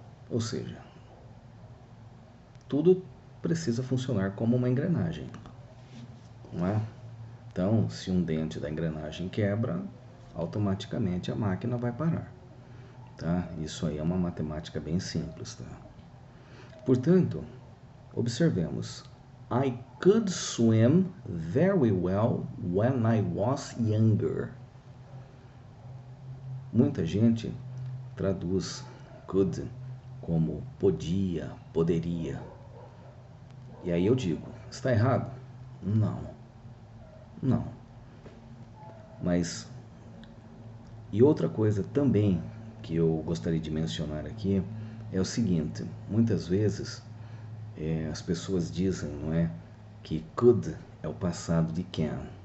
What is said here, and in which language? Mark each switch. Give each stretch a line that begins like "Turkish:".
Portuguese: Ou seja, tudo precisa funcionar como uma engrenagem, não é? Então, se um dente da engrenagem quebra, automaticamente a máquina vai parar, tá? Isso aí é uma matemática bem simples, tá? Portanto, observemos.
English: I could swim very well when I was younger.
Portuguese: Muita gente traduz could como podia, poderia. E aí eu digo, está errado? Não, não. Mas, e outra coisa também que eu gostaria de mencionar aqui é o seguinte, muitas vezes as pessoas dizem, não é, que could é o passado de can.